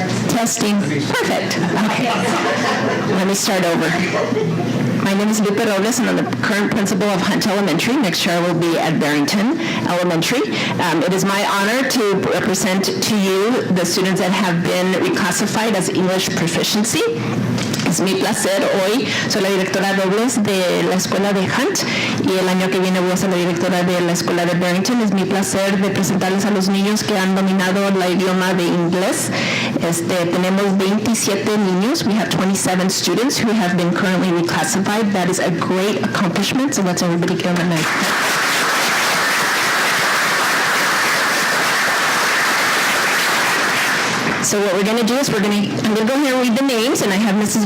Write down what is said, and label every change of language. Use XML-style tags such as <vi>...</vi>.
<en>testing? Perfect. Okay. Let me start over. My name is Lupe Robles, and I'm the current principal of Hunt Elementary. Next year I will be at Barrington Elementary. It is my honor to represent to you the students that have been reclassified as English proficiency.</en> <es>Es mi placer hoy, soy la directora Robles de la escuela de Hunt y el año que viene voy a ser la directora de la escuela de Barrington. Es mi placer de presentarles a los niños que han dominado el idioma de inglés. Tenemos 27 niños.</es> <en>We have 27 students who have been currently reclassified. That is a great accomplishment, so let's everybody give them a nice. So what we're going to do is I'm going to go here and read the names, and I have Mrs.</en>